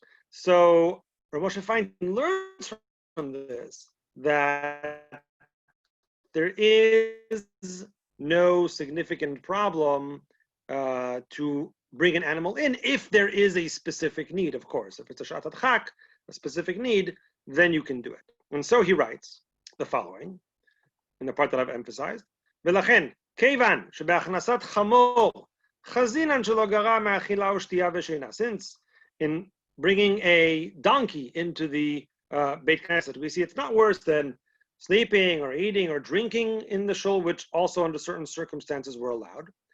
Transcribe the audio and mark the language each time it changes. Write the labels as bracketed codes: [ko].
[en] So Rav Moshe Feinstein learns from this that there is no significant problem to bring an animal in if there is a specific need, of course. If it's a shatat chak, a specific need, then you can do it. And so he writes the following, in the part that I've emphasized. [he] ולכן, כיוון שבהכנסת חמור חזינן שלא גרע מאכילה ושתייה ושינה. [en] Since in bringing a donkey into the Beit Knesset, we see it's not worse than sleeping or eating or drinking in the shul, which also under certain circumstances were allowed.